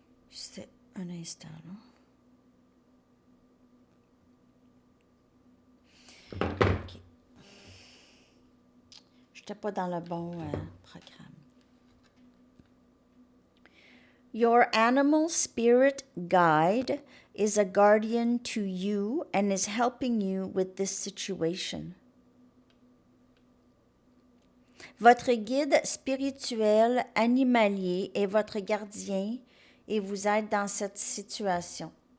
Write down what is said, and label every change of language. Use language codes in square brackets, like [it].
[fr] Juste un instant, là. OK. Je n'étais pas dans le bon programme. [en] Your animal spirit guide is a guardian to you and is helping you with this situation. [fr] Votre guide spirituel animalier est votre gardien et vous aide dans cette situation.